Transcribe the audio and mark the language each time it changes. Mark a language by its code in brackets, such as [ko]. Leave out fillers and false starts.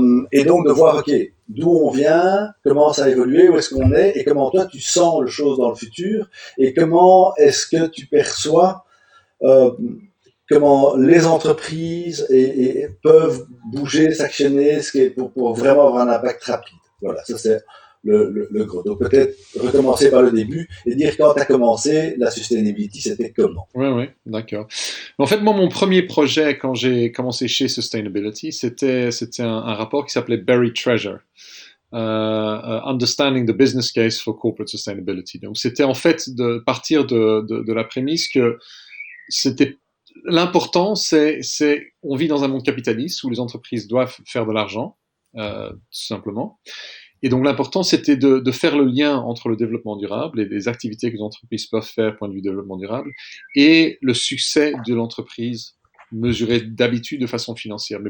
[fr] et donc de voir ok, d'où on vient, comment ça a évolué, où est-ce qu'on est, et comment toi tu sens les choses dans le futur, et comment est-ce que tu perçois comment les entreprises peuvent bouger, s'actionner, ce qui est pour vraiment avoir un impact rapide. Voilà, ça c'est le gros. Donc peut-être recommencer par le début et dire quand tu as commencé, la sustainability, c'était comment. Oui, d'accord. En fait, moi, mon premier projet, quand j'ai commencé chez Sustainability, c'était un rapport qui s'appelait Buried Treasure. [en] Understanding the Business Case for Corporate Sustainability. [fr] Donc, c'était en fait de partir de la prémisse que c'était l'important, on vit dans un monde capitaliste où les entreprises doivent faire de l'argent, tout simplement. Et donc l'important, c'était de faire le lien entre le développement durable et les activités que les entreprises peuvent faire point de vue développement durable et le succès de l'entreprise mesuré d'habitude de façon financière.